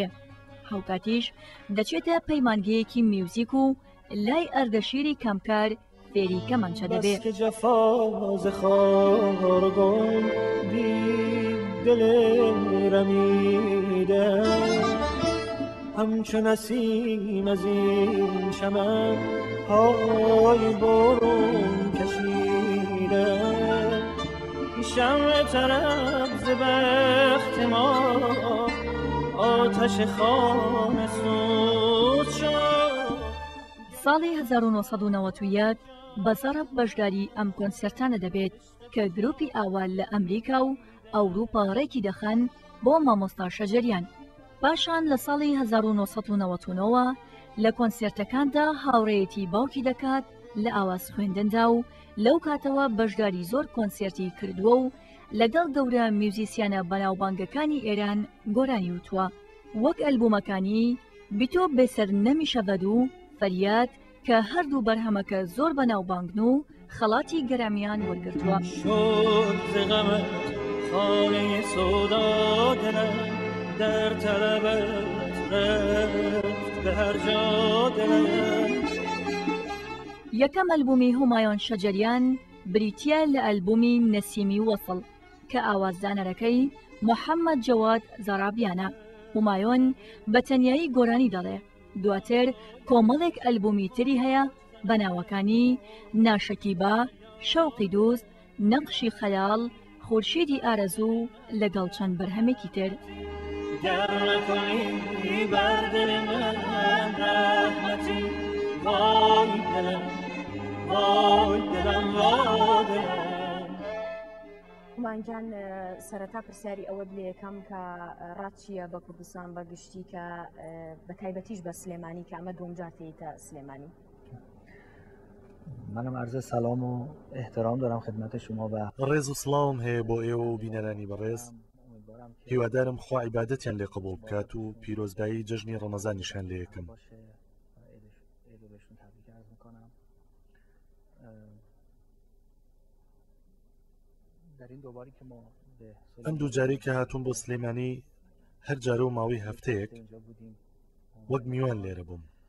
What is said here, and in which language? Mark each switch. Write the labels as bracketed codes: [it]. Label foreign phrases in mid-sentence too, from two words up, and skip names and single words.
[ckb] هەوکاتیش دەچێتە پەیمانگەیەکی میوزیک و لای ئەردەشیری کەمکار فێری کەمانچە دەبێ. [fa] همچو نسیم از این چمن های برون کشیده شمع طرب ز بخت ما آتش خانه سوز شد. [ckb] ساڵی 1991 بەزەرب بەشداری ئەم کۆنسەرتانە دەبێت کە گروپی ئاوال لە ئەمریکا و ئەوروپا ڕێکی دەخەن بۆ مامۆستا شەجەریان. پاشان لە ساڵی 1999ەوە لە کۆنسێرتەکاندا هاوڕێیەتی باوکی دەکات لە ئاواز خوێندندا و لەو کاتەوە بەشداری زۆر کۆنسێرتی کردووە و لەگەڵ گەورە میوزیسیانە بەناوبانگەکانی ئێران گۆرانی وتووە، وەک ئەلبومەکانی بیتۆ بێسەر نەمیشەڤەد و فەریاد کە هەردوو بەرهەمەکە زۆر بەناوبانگن و خەڵاتی گەرامیان وەرگرتووە. [fa] در طلبت رفت به هر جا دلم. [ckb] یەکەم ئەلبومی هومایون شەجەریان بریتیە لە ئەلبومی نەسیمی وەسڵ کە ئاوازدانەرەکەی محەممەد جەواد زارابیانە. هومایون بە تەنیایی گۆرانی دەڵێ. دواتر کۆمەڵێک ئەلبومی تری هەیە بە ناوەکانی ناشەکیبا، شەوقی دووست، نەقشی خەیاڵ، خورشیدی ئارەزوو لەگەڵ چەند بەرهەمێکی تر. [fa] گر نکنی بر دل من رحمتی وای دلم وای دلم وای دلم. [ckb] هوماینجان سەرەتا پرسیاری ئەوە بێ یەکەم کە ڕاتچیە بە کوردستان بەگشتی کە بە تایبەتیش بە سلێمانی کە ئەمە دومجار تێیتە سلێمانی. [fa] منم عرض سلام و احترام دارم خدمت شما و [ckb] ڕێز و سڵاوم هەیە بۆ ئێوە و بینەرانی بەڕێز. هیوادارم خوا عیبادەتیان لێ قبوڵ بکات و پیرۆزبایی جەژنی ڕەمەزانیشان لێ یەکەم. ئەم دوو جارێک کە هاتووم بۆ سلێمانی هەر جارە و ماوەی هەفتەیەک وەک میوان لێرە بووم.